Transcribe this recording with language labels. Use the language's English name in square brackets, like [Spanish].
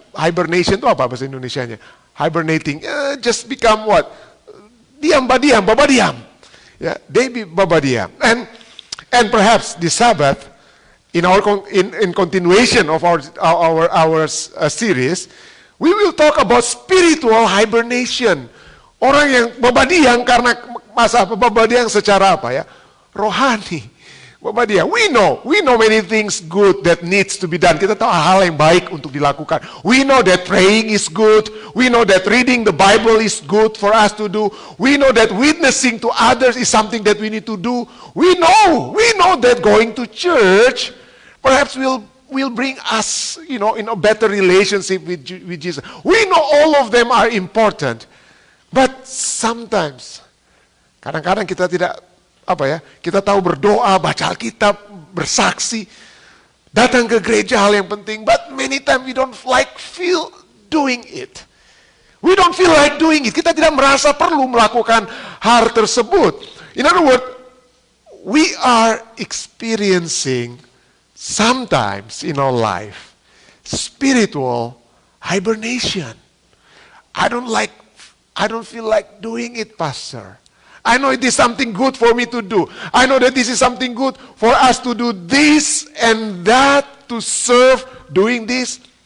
[Indonesian] Hibernation itu apa bahasa Indonesianya? [English] Hibernating, just become what? [Indonesian] Diam, baba diam. [English] Yeah, they be [Indonesian] baba diam. [English] And perhaps the Sabbath, in continuation of our series, we will talk about spiritual hibernation. [Indonesian] Orang yang baba diam karena masa apa? Baba diam secara apa ya? Rohani. Baba diam. [English] We know many things good that needs to be done. [Indonesian] Kita tahu hal yang baik untuk dilakukan. [English] We know that praying is good. We know that reading the Bible is good for us to do. We know that witnessing to others is something that we need to do. We know that going to church perhaps will bring us, in a better relationship with Jesus. We know all of them are important. But sometimes, [Indonesian] kadang-kadang kita tidak, kita tahu berdoa, baca Alkitab, bersaksi, datang ke gereja hal yang penting, [English] but many times we don't feel doing it. We don't feel like doing it. [Indonesian] Kita tidak merasa perlu melakukan hal tersebut. [English] In other words, we are experiencing sometimes in our life spiritual hibernation. I don't feel like doing it, Pastor. I know it is something good for me to do. I know that this is something good for us to do this and that, to serve, doing this.